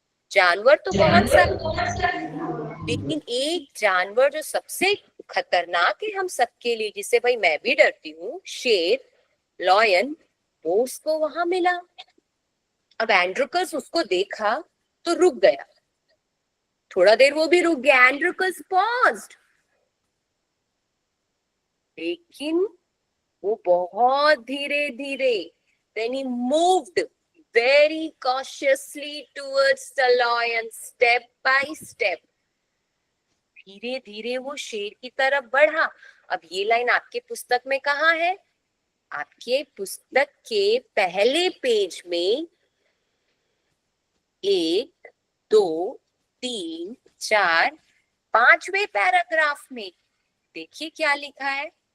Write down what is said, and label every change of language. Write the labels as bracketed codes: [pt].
[hi] जानवर तो बहुत सारे, लेकिन एक जानवर जो सबसे खतरनाक है हम सबके लिए, जिससे भाई मैं भी डरती हूँ, शेर, लॉयन, वो उसको वहां मिला। अब एंड्रोकस उसको देखा तो रुक गया। थोड़ा देर वो भी रुक गया। [en] Androcles paused, [hi] लेकिन वो बहुत धीरे धीरे, [en] then he moved very cautiously towards the lion, step by step. [hi] धीरे धीरे वो शेर की तरफ बढ़ा। अब ये लाइन आपके पुस्तक में कहाँ है? आपके पुस्तक के पहले पेज में 1, 2, 3, 4, 5वें पैराग्राफ में देखिए क्या लिखा है?